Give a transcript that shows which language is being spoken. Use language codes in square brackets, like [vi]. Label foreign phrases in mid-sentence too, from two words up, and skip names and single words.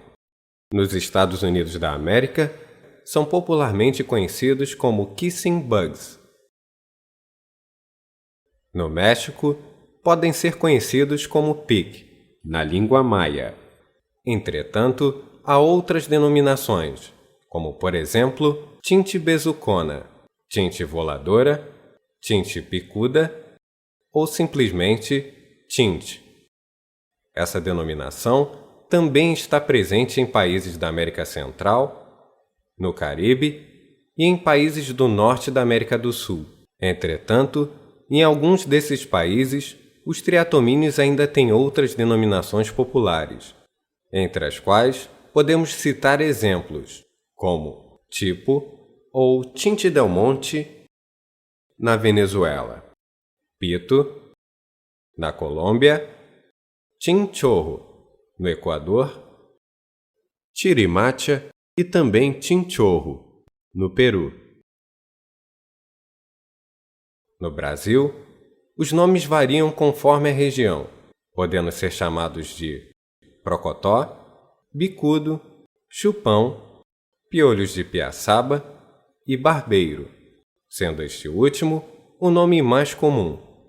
[pt] Nos Estados Unidos da América, são popularmente conhecidos como [en] kissing bugs. [pt] No México, podem ser conhecidos como pic, na língua maia. Entretanto, há outras denominações, como por exemplo, tinte bezucona, tinte voladora, tinte picuda ou simplesmente tinte. Essa denominação também está presente em países da América Central, no Caribe e em países do norte da América do Sul. Entretanto, em alguns desses países, os triatomíneos ainda têm outras denominações populares, entre as quais podemos citar exemplos, como tipo ou [es] tinte del monte [pt] na Venezuela, pito na Colômbia, chinchorro no Equador, chirimacha e também chinchorro no Peru. No Brasil, os nomes variam conforme a região, podendo ser chamados de procotó, bicudo, chupão, piolhos de piaçaba e barbeiro, sendo este último o nome mais comum.